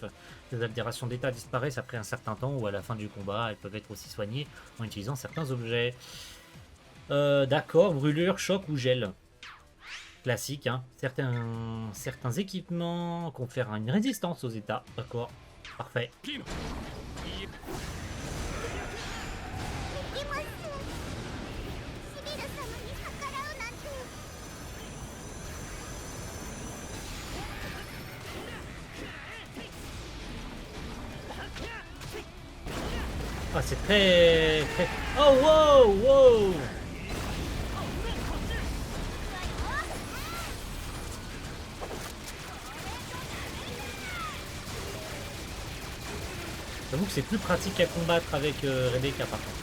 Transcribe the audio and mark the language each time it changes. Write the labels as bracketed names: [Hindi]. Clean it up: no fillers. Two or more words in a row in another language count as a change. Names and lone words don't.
[French] Les altérations d'état disparaissent après un certain temps ou à la fin du combat. Elles peuvent être aussi soignées en utilisant certains objets. D'accord, brûlure, choc ou gel. Classique, hein. Certains équipements confèrent une résistance aux états. D'accord, parfait. [Japanese] 行きます。シビル様に逆らうなんて。 [French] Ah, c'est très... Oh, wow, wow. J'avoue que c'est plus pratique à combattre avec Rebecca par contre.